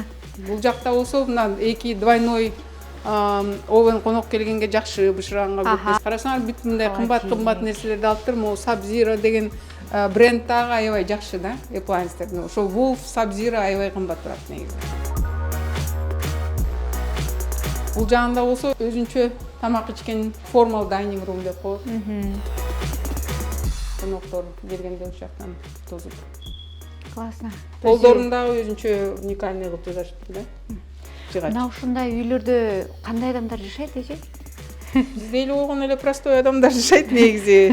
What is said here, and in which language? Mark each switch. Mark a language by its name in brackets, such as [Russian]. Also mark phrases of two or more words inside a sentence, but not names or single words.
[Kyrgyz] Бул жакта болсо мына эки [Russian] двойной овен [Kyrgyz] конок келгенге жакшы бышырганга көп. Карасаңар бүт мындай кымбат нерселерди алыптыр. Могу Sub-Zero деген бренд дагы аябай жакшы да, appliance'тердин. Ошо Wolf, Sub-Zero аябай кымбат турат негизи. Бул жагында болсо өзүнчө тамак ичкен [English] formal dining room [Kyrgyz] деп коет. Коноктор келгенде ошол жактан тозуп. Классно. Полдорун дагы өзүнчө уникальный кылып жасашыптыр да. Мына ушундай үйлөрдө кандай адамдар жашайт эже? Бизде эле болгон эле простой адамдар жашайт негизи.